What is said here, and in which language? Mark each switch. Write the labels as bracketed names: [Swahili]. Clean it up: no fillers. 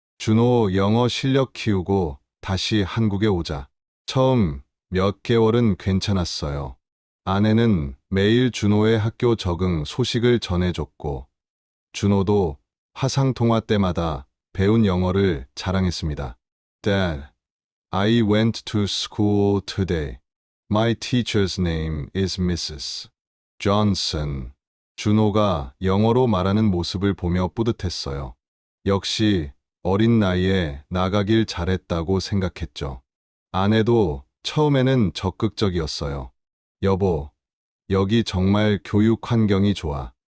[Korean] 준호 영어 실력 키우고 다시 한국에 오자. 처음 몇 개월은 괜찮았어요. 아내는 매일 준호의 학교 적응 소식을 전해줬고 준호도 화상통화 때마다 배운 영어를 자랑했습니다. [English] Dad, I went to school today. My teacher's name is Mrs. Johnson. [Korean] 준호가 영어로 말하는 모습을 보며 뿌듯했어요. 역시 어린 나이에 나가길 잘했다고 생각했죠. 아내도 처음에는 적극적이었어요. 여보, 여기 정말 교육 환경이 좋아.